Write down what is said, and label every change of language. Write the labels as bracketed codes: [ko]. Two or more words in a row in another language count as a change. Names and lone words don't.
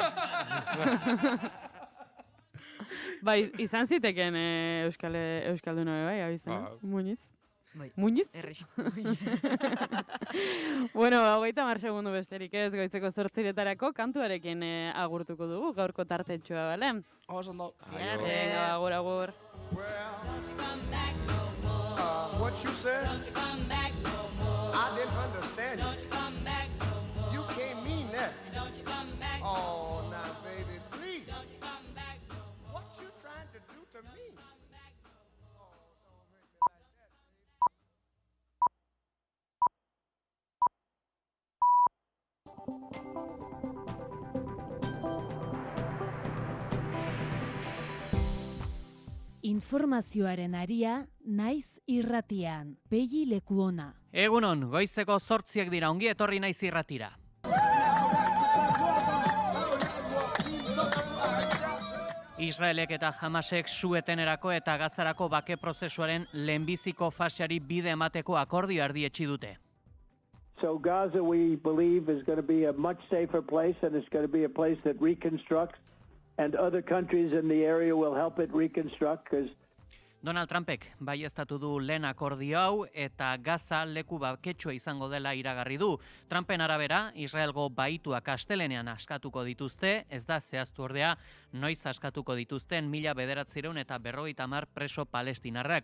[eu] Bai, izan ziteken Euskalduna bai, abizena. Muñiz. Muñiz? Errexo. Bueno, 30 segundu besterik ez, goizeko 8etarako kantuarekin agurtuko dugu, gaurko tartetxoa, bale? Oso ondo. Venga, agur. [en] What you said? Don't you come back no more. I didn't understand you. Don't you come back no more. You can't mean that. Don't you come back no more. Now, baby, please. Don't you come back no more. What you trying to do to me? Don't make me like [eu] Informazioaren aria naiz irratian. Begi lekuona. Egunon, goizeko 8 dira, ongi etorri naiz irratira. Israelek eta Hamasek su-etenerako eta Gazarako bake prozesuaren lehenbiziko faseari bide emateko akordio erdietsi dute. [en] So Gaza, we believe, is going to be a much safer place, and it's going to be a place that reconstructs, and other countries in the area will help it reconstruct, because [eu] Donald Trumpek baieztatu du lehen akordio hau eta Gaza leku baketsua izango dela iragarri du. Trumpen arabera, Israelgo baituak astelenean askatuko dituzte, ez da zehaztu ordea noiz askatuko dituzten 1950 preso palestinarrak.